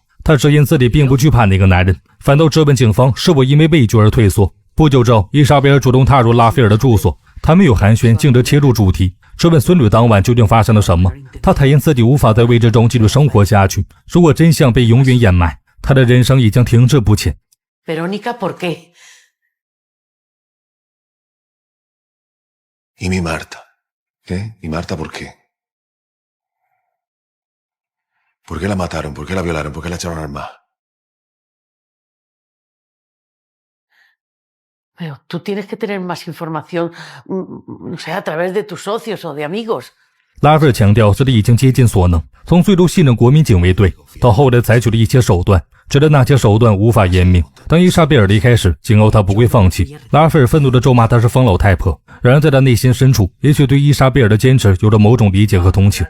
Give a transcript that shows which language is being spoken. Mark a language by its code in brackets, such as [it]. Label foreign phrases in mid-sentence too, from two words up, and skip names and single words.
[zh] 他直言自己并不惧怕那个男人，反倒质问警方是否因为畏惧而退缩。不久之后，伊莎贝尔主动踏入拉斐尔的住所，他没有寒暄，径直切入主题，质问孙女当晚究竟发生了什么。他坦言自己无法在未知中继续生活下去，如果真相被永远掩埋，他的人生已经停滞不前。 [es] Verónica, ¿por qué? ¿Y mi Marta? ¿Qué? ¿Y Marta por qué? ¿Por qué la mataron? ¿Por qué la violaron? ¿Por qué la echaron al mar? Pero tú tienes que tener más información, no sé, a través de tus socios o de amigos. [zh] 拉斐尔强调自己已经竭尽所能，从最初信任国民警卫队，到后来采取了一些手段，直到那些手段无法言明。当伊莎贝尔离开时，警告他不会放弃。拉斐尔愤怒地咒骂他是疯老太婆，然而在他内心深处，也许对伊莎贝尔的坚持有着某种理解和同情。